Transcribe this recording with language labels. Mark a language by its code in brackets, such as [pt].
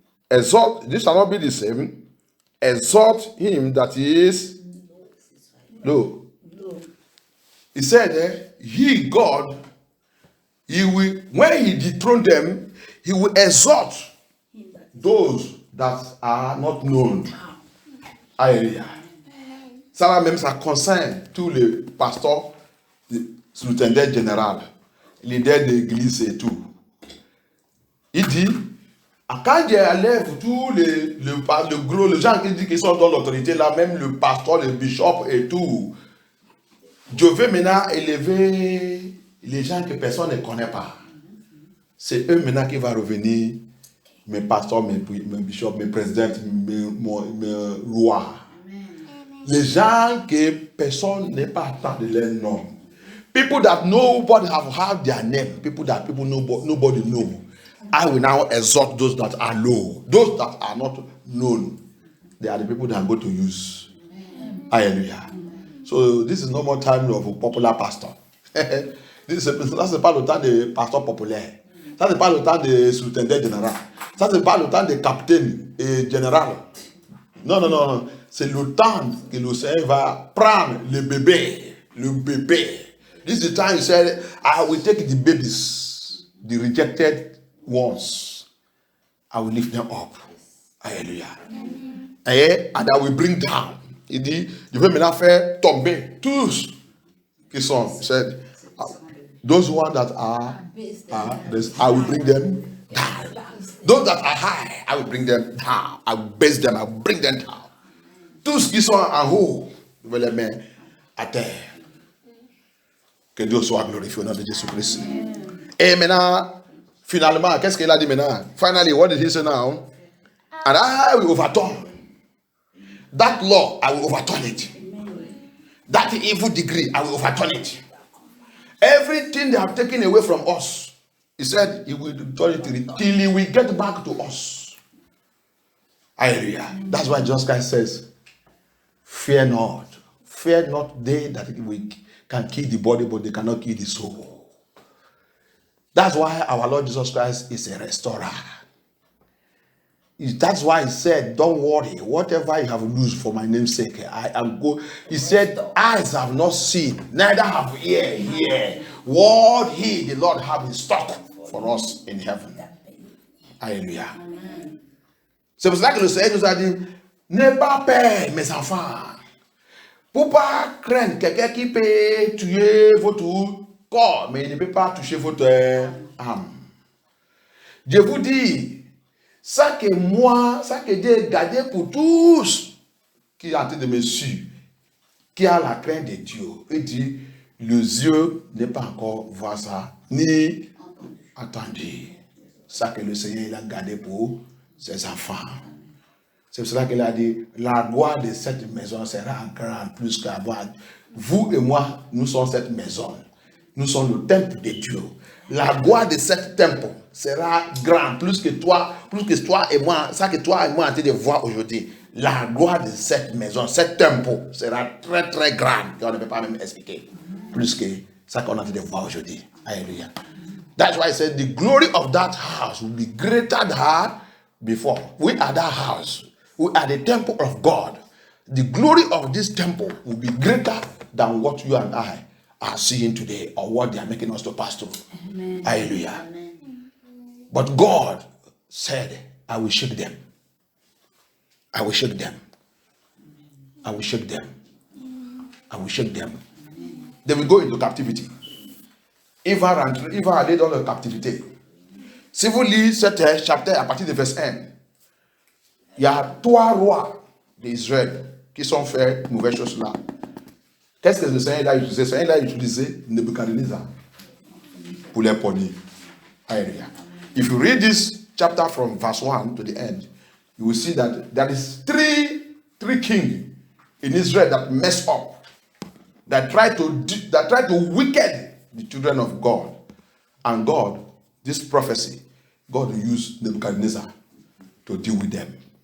[en] Exalt. This shall not be the same. Exalt him that he is. No. He said, he, God, he will, when he dethrone them, he will exalt those that are not known. Alléluia. [fr] Ça va même, ça concerne tous les pasteurs, les sous-intendants généraux, les leaders d'église et tout. Il dit, quand Dieu enlève tous les gens qui disent qu'ils sont dans l'autorité, là, même le pasteur, le bishop et tout, Dieu veut maintenant élever les gens que personne ne connaît pas. C'est eux maintenant qui vont revenir, mes pasteurs, mes bishops, mes présidents, mes rois. Les gens que personne n'est pas attendu de leur nom. [en] People that nobody have heard their name. People nobody know. I will now exalt those that are low. Those that are not known. They are the people that I'm going to use. Hallelujah. So this is no more time of a popular pastor. [fr] Ça, c'est pas le temps de pasteur populaire. Ça, c'est pas le temps de sous-intendant général. Ça, c'est pas le temps de capitaine et général. Non. C'est le temps que le Seigneur va prendre le bébé. Le bébé. [en] This is the time he said, I will take the babies, the rejected ones. I will lift them up. Hallelujah. And I will bring down. [fr] Il dit, je vais maintenant faire tomber tous qui sont, [en] said, those ones that are I will bring them down. Those that are high, I will bring them down. I will base them, I will bring them down. [fr] Tous qui sont en haut, je vais les mettre à terre. Que Dieu soit glorifié au nom de Jésus-Christ. Et maintenant, finalement, qu'est-ce qu'il a dit maintenant? [en] Finally, what did he say now? And I will overturn. That law, I will overturn it. That evil decree, I will overturn it. Everything they have taken away from us, he said, he will return it till he will get back to us. Hallelujah. That's why Jesus Christ says, fear not. Fear not they that can kill the body, but they cannot kill the soul. That's why our Lord Jesus Christ is a restorer. That's why he said, don't worry, whatever you have lost for my name's sake, I am good. He said, eyes have not seen, neither have ear heard what he, the Lord, have in stock for us in heaven. [fr] Alléluia. C'est pour ça que le Seigneur nous a dit, n'aie pas peur, mes enfants. Pour pas craindre quelqu'un qui peut tuer votre corps, mais il ne peut pas toucher votre âme. Je vous dis, ça que moi, ça que Dieu a gardé pour tous qui sont en train de me suivre, qui a la crainte de Dieu, il dit, le yeux n'est pas encore voir ça, ni entendu. Ça que le Seigneur il a gardé pour ses enfants. C'est pour cela qu'il a dit, la gloire de cette maison sera grande plus qu'avant. Vous et moi, nous sommes cette maison. Nous sommes le temple de Dieu. La gloire de cette temple sera grande plus que toi et moi, ça que toi et moi en train de voir aujourd'hui. La gloire de cette maison, cette temple sera très très grande. On ne peut pas même expliquer. Plus que ça qu'on a en train de voir aujourd'hui. Alléluia. [en] That's why I said the glory of that house will be greater than before. We are that house. We are the temple of God. The glory of this temple will be greater than what you and I are seeing today or what they are making us to pass through. Amen. Hallelujah. Amen. But God said, I will shake them. I will shake them. I will shake them. I will shake them. They will go into captivity. [fr] Il va aller dans la captivité. Si vous lisez cet chapitre à partir du verset 1, il y a 3 rois d'Israël qui sont fait de mauvaises choses là. Qu'est-ce que le Seigneur a utilisé? Le Seigneur a utilisé Nebuchadnezzar pour les punir. [en] Hallelujah. If you read this chapter from verse 1 to the end, you will see that there is three kings in Israel that mess up, that try to wicked the children of God. And God, this prophecy, God will use Nebuchadnezzar to deal with them.